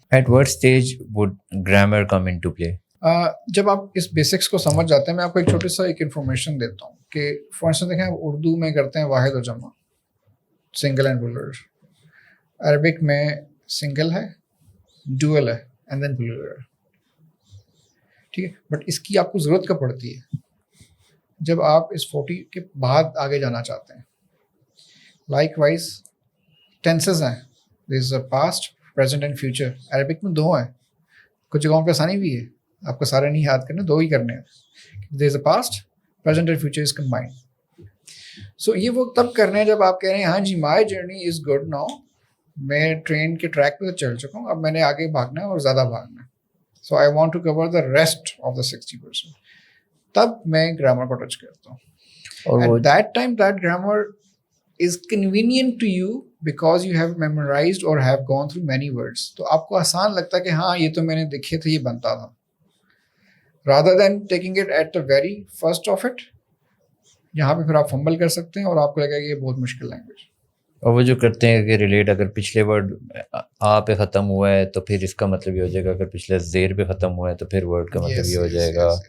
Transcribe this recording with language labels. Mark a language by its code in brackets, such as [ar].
[en] At what stage would grammar come into play? [ur] جب آپ اس basics کو سمجھ جاتے ہیں, میں آپ کو ایک چھوٹی سا ایک انفارمیشن دیتا ہوں کہ فار انسٹنس دیکھیں اردو میں کرتے ہیں واحد و جمع, [en] Single and plural. [ur] عربک میں سنگل ہے, ڈوئل ہے اینڈ دین پلورل. ٹھیک ہے, بٹ اس کی آپ کو ضرورت کب پڑتی ہے جب آپ اس 40 کے بعد آگے جانا چاہتے ہیں. [en] Likewise tenses ہیں, there is a past, present and future. [ur] Arabic میں 2 ہیں, کچھ جگہوں پہ آسانی بھی ہے, آپ کو سارے نہیں یاد کرنے, 2 ہی کرنے ہیں. [en] There is a past, present and future is combined. [ur] سو یہ وہ تب کرنے ہیں جب آپ کہہ رہے ہیں ہاں جی [en] my journey is good now, [ur] میں ٹرین کے ٹریک پہ چل چکا ہوں, اب میں نے آگے بھاگنا ہے اور زیادہ بھاگنا ہے. [en] So I want to cover the rest of the 60%. [ur] تب میں گرامر کو ٹچ کرتا ہوں. [en] At that time that grammar is convenient to you because you have memorized or have gone through many words. [ur] تو آپ کو آسان لگتا ہے کہ ہاں یہ تو میں نے دیکھے تھے, یہ بنتا تھا, [en] rather than taking it at the very first of it. [ur] یہاں پہ پھر آپ فمبل کر سکتے ہیں اور آپ کو لگے گا کہ یہ بہت مشکل لینگویج. اور وہ جو کرتے ہیں کہ ریلیٹ, اگر پچھلے ورڈ آ پہ ختم ہوا ہے تو پھر اس کا مطلب یہ ہو جائے گا, اگر پچھلے زیر پہ ختم ہوا ہے تو پھر ورڈ کا مطلب یہ ہو جائے گا.